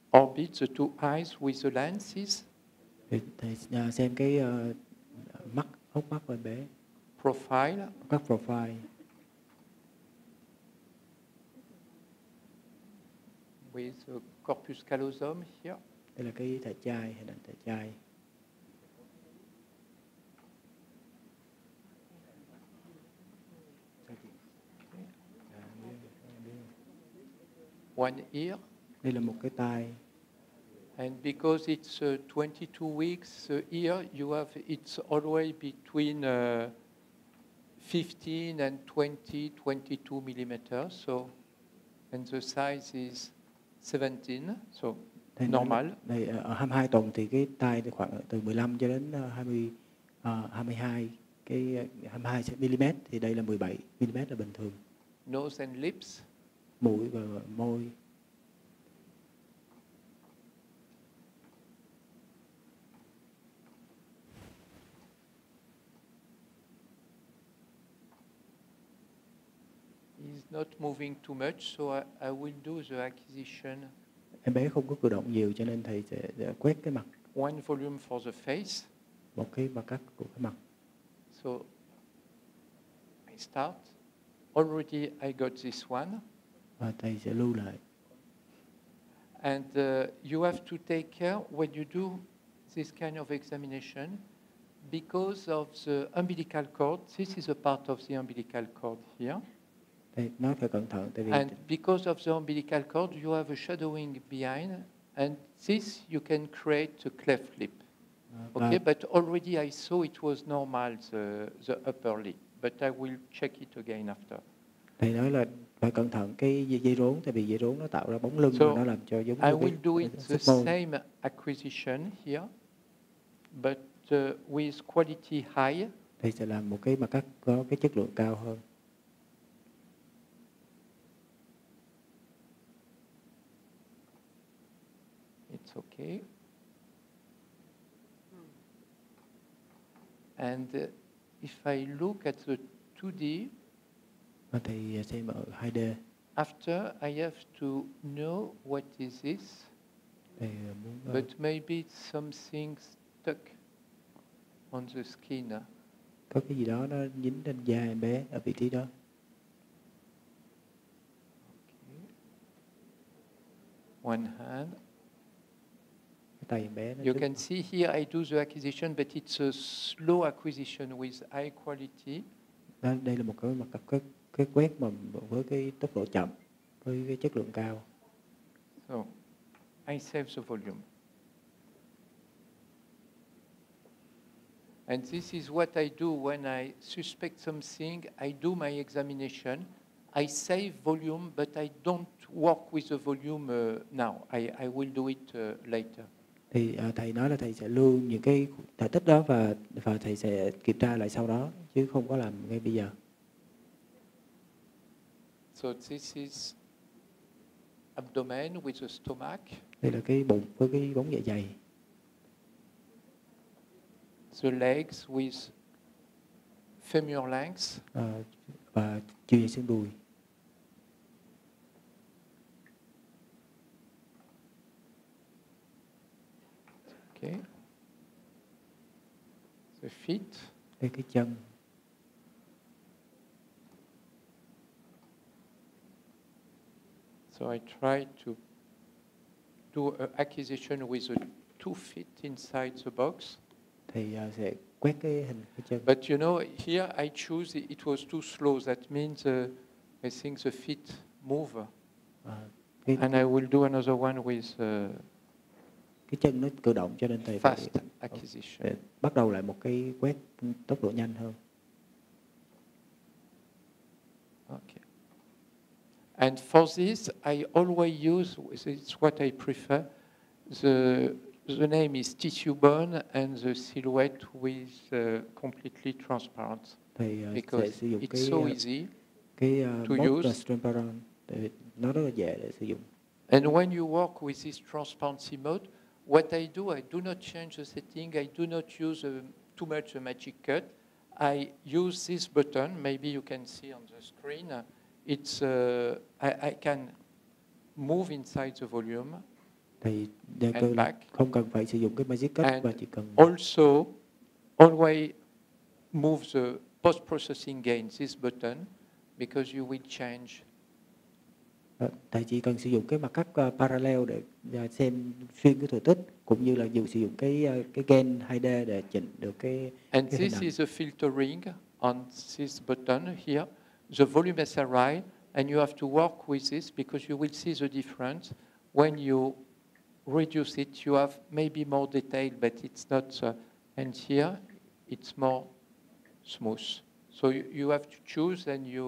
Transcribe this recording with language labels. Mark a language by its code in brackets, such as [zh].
[en] Orbit, the two eyes with the lenses. [vi] Thì thầy xem cái mắt, hốc mắt của em bé. [en] Profile. [vi] Các profile. [en] With the corpus callosum here. [vi] Đây là cái thể chai, hình ảnh thể chai. [en] One ear. [vi] Đây là một cái tai. [en] And because it's 22 weeks, the ear, you have, it's always between 15 and 20, 22 millimeters. So, and the size is 17. So normal. [vi] Này, ở 22 tuần thì cái tai khoảng từ 15 cho đến 22 cái 22 mm, thì đây là 17 mm là bình thường. [en] Nose and lips. [vi] Mũi và môi. [en] He's not moving too much, so I will do the acquisition. [vi] Em bé không có cử động nhiều cho nên thầy sẽ quét cái mặt. [en] One volume for the face. [vi] Một cái mặt cắt của cái mặt. [en] So I start. Already I got this one. [vi] Và thầy sẽ lưu lại. [en] And you have to take care when you do this kind of examination, because of the umbilical cord. This is a part of the umbilical cord here. [vi] Thầy nói phải cẩn thận, tại vì [en] And because of the umbilical cord, you have a shadowing behind, and this you can create a cleft lip. Okay, but already I saw it was normal, the upper lip, but I will check it again after. [vi] Thầy nói là phải cẩn thận cái dây rốn, tại vì dây rốn nó tạo ra bóng lưng và nó làm cho giống [en] I [vi] như [en] will do it the [vi] môi. [en] same acquisition here, but with quality high. [vi] Thầy sẽ làm một cái mặt cắt có cái chất lượng cao hơn. [en] It's okay. And if I look at the 2D, [vi] Và thầy xem ở 2D. [en] After, I have to know what is this, [vi] Thầy muốn, [en] but maybe it's something stuck on the skin. [vi] Có cái gì đó nó dính trên da em bé ở vị trí đó. [en] Okay. One hand. [vi] Tay em bé nó [en] You can see here I do the acquisition, but it's a slow acquisition with high quality. [vi] Đây là một cái mặt cắt cái quét mà với cái tốc độ chậm, với cái chất lượng cao. [en] So, I save the volume. And this is what I do when I suspect something. I do my examination. I save volume, but I don't work with the volume now. I will do it later. [vi] Thì thầy nói là thầy sẽ lưu những cái thể tích đó và thầy sẽ kiểm tra lại sau đó, chứ không có làm ngay bây giờ. [en] So this is abdomen with the stomach. [vi] Đây là cái bụng với cái bóng dạ dày. [en] The legs with femur length. [vi] Và chiều dài xương đùi. [en] Okay. The feet. [vi] Đây cái chân. [en] So I try to do an acquisition with the 2 feet inside the box. [vi] Thì sẽ quét cái hình cái chân. [en] But you know, here I choose it was too slow. That means I think the feet move. And I will do another one with [vi] cái chân nó cử động, cho nên thầy [en] fast acquisition. [vi] Bắt đầu lại một cái quét tốc độ nhanh hơn. [en] Okay. And for this, I always use, it's what I prefer, the name is tissue bone and the silhouette with completely transparent. Because it's so easy to use. [vi] Nó rất là dễ để sử dụng. [en] And when you work with this transparency mode, what I do not change the setting. I do not use too much a magic cut. I use this button. Maybe you can see on the screen. It's I can move inside the volume. [vi] Thì [en] and back. [vi] Không cần phải sử dụng cái magic cut [en] and [vi] và chỉ cần [en] also always move the post-processing gain, this button, because you will change. [vi] Thầy chỉ cần sử dụng cái mặt cắt parallel để xem xuyên cái thừa tích, cũng như là sử dụng cái gain 2D để chỉnh được cái. [en] And [vi] cái [en] this is a filtering on this button here. The volume SRI, and you have to work with this because you will see the difference. When you reduce it, you have maybe more detail, but it's not. And here, it's more smooth. So you have to choose, and